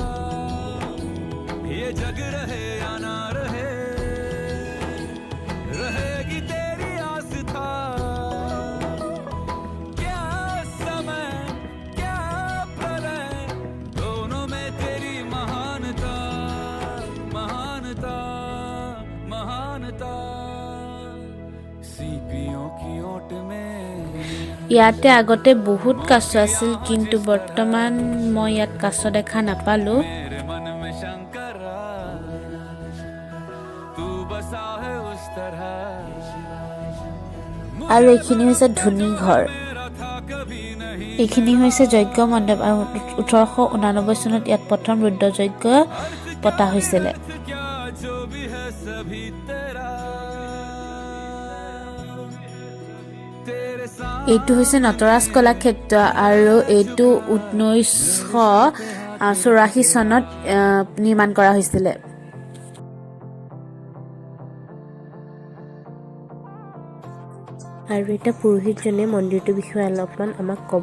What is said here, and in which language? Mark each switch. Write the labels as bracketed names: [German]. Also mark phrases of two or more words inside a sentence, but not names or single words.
[Hindi] ये जग रहे या ना रहे रहेगी तेरी आस था क्या समय क्या प्रलय दोनों में तेरी महानता महानता महानता सीपियों की ओट में [Assamese] ইয়াতে আগতে বহুত কাছ আছিল কিন্তু বৰ্তমান মই ইয়াত কাছ দেখা নাপালো [Hindi] मेरे मन में शंकरा तू बसा है उस तरह [Assamese] আৰু এইখিনি হৈছে ধুনী ঘৰ [Hindi] मेरा था कभी नहीं [Assamese] এইখিনি হৈছে যজ্ঞ মণ্ডপ আৰু 1889 চনত ইয়াত প্ৰথম ৰুদ্ৰ যজ্ঞ পতা হৈছিল [Hindi] क्या जो भी है सभी तेरा तेरे साथ [Assamese] এইটো হৈছে নটৰাজ কলাক্ষেত্ৰ আৰু এইটো 1984 চনত নিৰ্মাণ কৰা হৈছিল আৰু এটা পুৰোহিতজনে মন্দিৰটোৰ বিষয়ে অলপমান আমাক ক'ব